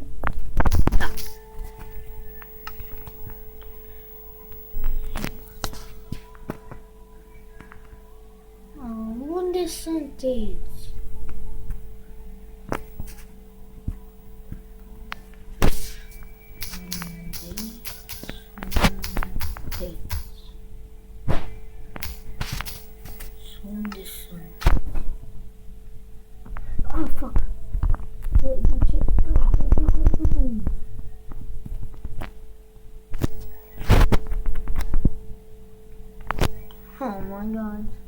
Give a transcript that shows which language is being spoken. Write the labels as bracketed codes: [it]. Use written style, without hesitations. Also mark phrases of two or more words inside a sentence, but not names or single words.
[ro] Da. Unde sunteți? Unde sunt? [en] Ah, fuck. Oh my god.